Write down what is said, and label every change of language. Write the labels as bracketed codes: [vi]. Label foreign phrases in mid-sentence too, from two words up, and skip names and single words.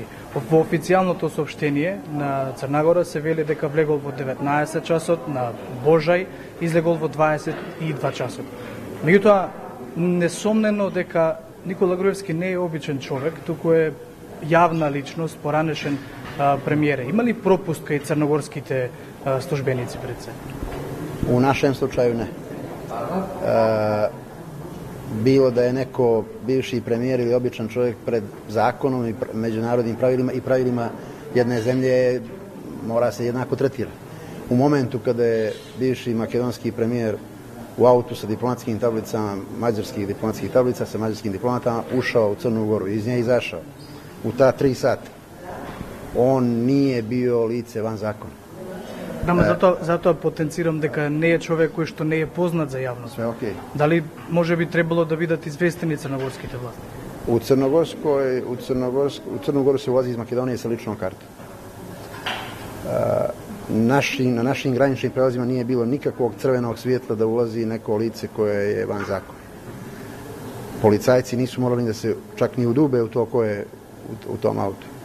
[mk] Во официјалното соопштение на Црна Гора се вели дека влегол во 19 часот, на Божај излегол во 22 часот. Меѓутоа, несомнено дека Никола Груевски не е обичен човек, туку е јавна личност, поранешен премиер. Има ли пропуст кај црногорските службеници пред се? [sr] У нашем случaju не. Bilo da je neko bivši premijer ili običan čovjek pred zakonom i međunarodnim pravilima i pravilima jedne zemlje mora se jednako tretira. U momentu kada je bivši makedonski premijer u autu sa diplomatskim tablicama, mađarskih diplomatskih tablica sa mađarskim diplomatama ušao u Crnu Goru i iz nje izašao u ta 3 sata, on nije bio lice van zakona. [mk] Затоа потенцирам дека не е човек кој што не е познат за јавност. Све окей. Дали може би требало да бидат известени црногорските власти? [sr] U Crnu Goru se ulazi iz Makedonije sa ličnom kartom. Na našim graničnim prelazima nije bilo nikakvog crvenog svjetla da ulazi neko lice koje je van zakona. Policajci nisu morali da se čak ni udube u to ko je u tom autu.